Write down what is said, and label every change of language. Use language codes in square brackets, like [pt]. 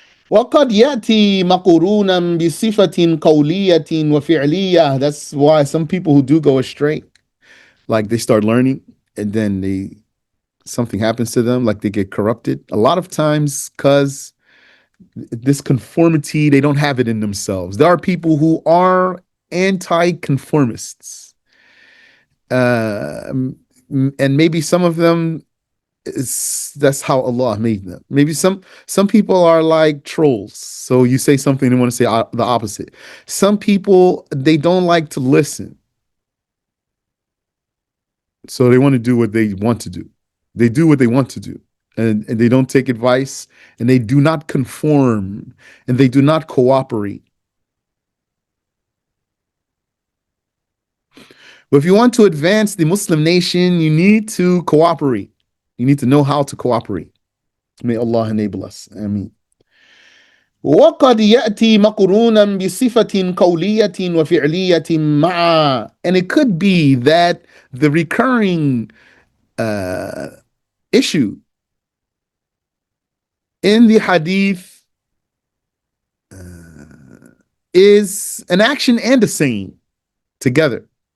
[ar] وقد يأتي مقرونا بصفة قولية وفعلية. [en] That's why some people who do go astray, like they start learning and then something happens to them, like they get corrupted. A lot of times because this conformity, they don't have it in themselves. There are people who are anti-conformists. And maybe some of them, that's how Allah made them. Maybe some people are like trolls. So you say something, they want to say the opposite. Some people, they don't like to listen. So they want to do what they want to do. They do what they want to do. And they don't take advice, and they do not conform, and they do not cooperate. But if you want to advance the Muslim nation, you need to cooperate. You need to know how to cooperate. May Allah enable us. Ameen. [ar] وقد يأتي مقرونا بصفة قولية وفعلية معا. [en] And it could be that the recurring issue in the hadith is an action and a saying together.